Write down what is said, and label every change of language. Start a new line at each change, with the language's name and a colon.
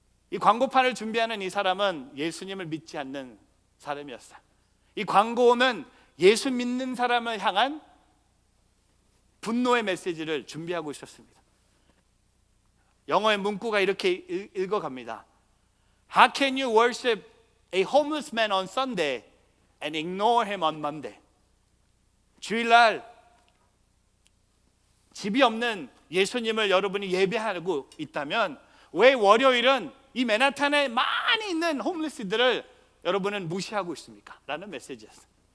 Korean: 이 광고판을 준비하는 이 사람은 예수님을 믿지 않는 사람이었어요. 이 광고는 예수 믿는 사람을 향한 분노의 메시지를 준비하고 있었습니다. 영어의 문구가 이렇게 읽어갑니다.
English: How can you worship a homeless man on Sunday and ignore him on Monday?
Korean: 주일날 집이 없는 예수님을 여러분이 예배하고 있다면 왜 월요일은 이 맨하탄에 많이 있는 홈리스들을 여러분은 무시하고 있습니까? 라는 메시지였어요.